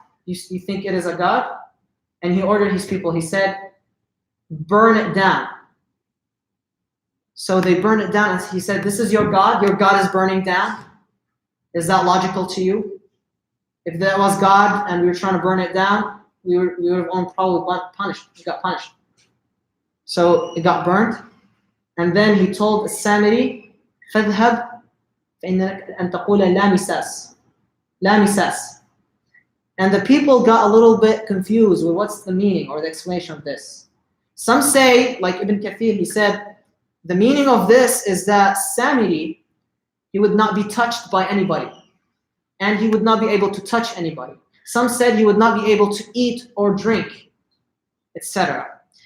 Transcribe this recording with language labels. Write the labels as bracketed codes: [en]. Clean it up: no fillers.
[en] You think it is a God? And he ordered his people. He said, burn it down. So they burned it down. And he said, this is your God. Your God is burning down. Is that logical to you? If that was God and we were trying to burn it down, we would have probably punished. We got punished. So it got burnt. And then he told Samiri, [ar] فَاذْهَبْ فَإِنَّكَ أَن تَقُولَ لَا مِسَاسٍ. لَا مِسَاسٍ. [en] And the people got a little bit confused with what's the meaning or the explanation of this. Some say, like Ibn Kathir, he said, the meaning of this is that Samiri, he would not be touched by anybody. And he would not be able to touch anybody. Some said he would not be able to eat or drink, etc.